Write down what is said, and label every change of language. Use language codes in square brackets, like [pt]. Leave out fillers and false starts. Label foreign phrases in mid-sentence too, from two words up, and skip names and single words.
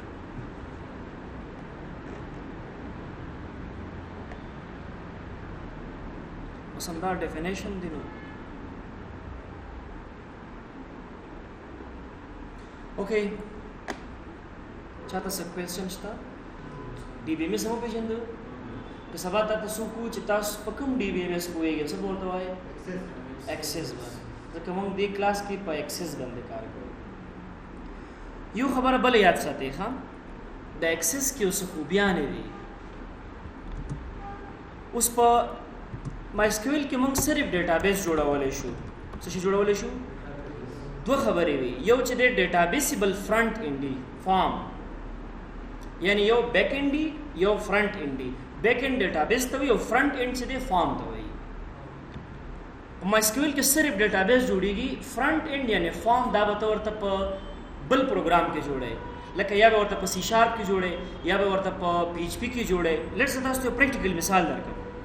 [ps] اوسم دا ډیفینیشن دی نو اوکې چاته څه کوېسچن شته डी बी एम एस هم پیژندو که سبا تاسو کو چې تاسو په کوم डी बी एम एस کویږئ څه ورته وایي ایکسس باندې ځکه موږ دې کلاس کې په ایکسس باندې کار کوو یو خبره بل یاد ساتئ ښا د ایکسس کې اوس خوبیان دي اوس په مای سکیول کې موږ صرف ډیټابیس جوړولای شو څه شي جوړولای شو دوه خبرې وي یو چې د ډیټابیسبل فرنٹ [en] end form [ps] یعنی یو [en] back end [ps] دی یو [en] front end [ps] دی [en] back end [ps] ډیټابیس ته وي او [en] front end [ps] چې دی فارم ته وي په مای سکیول کې صرف ډیټابیس جوړیږي [en] front end [ps] یعنی فارم دا به ورته په بل پروګرام کې جوړي لکه یا به ورته په سی شارپ کې جوړي یا به ورته په پی ایچ پی کې جوړي لیټس تاسو ته پریکټیکل مثال درکړم